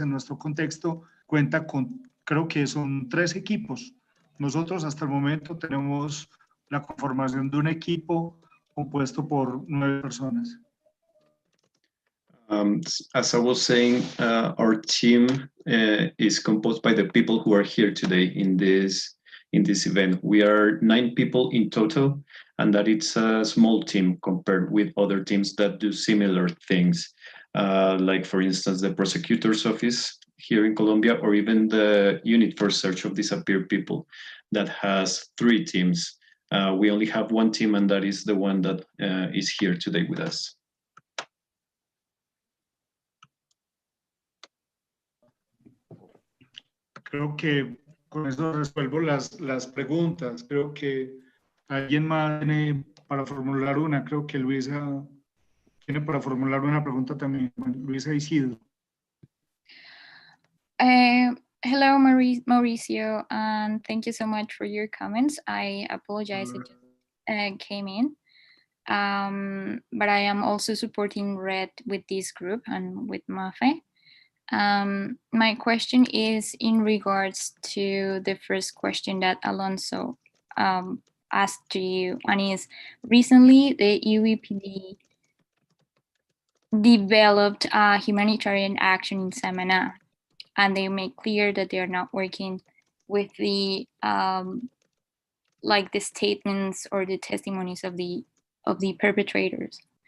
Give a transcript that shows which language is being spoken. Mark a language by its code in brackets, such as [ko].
[es] En nuestro contexto cuenta con, creo que son 3 equipos. Nosotros hasta el momento tenemos la conformación de un equipo compuesto por 9 personas. [en] As I was saying, our team is composed by the people who are here today in this event. We are 9 people in total, and that it's a small team compared with other teams that do similar things, like, for instance, the prosecutor's office here in Colombia, or even the unit for search of disappeared people that has 3 teams. We only have 1 team, and that is the one that is here today with us. [es] Creo que con eso resuelvo las preguntas. Creo que alguien más tiene para formular una. Creo que Luisa tiene para formular una pregunta también. Bueno, Luisa Isidro. [en] Hello, Mauricio, and thank you so much for your comments. I apologize, I just came in. But I am also supporting Red with this group and with Mafe. My question is in regards to the first question that Alonso asked to you, and is recently the UEPD developed a humanitarian action in Samana, and they make clear that they are not working with the like the statements or the testimonies of the perpetrators.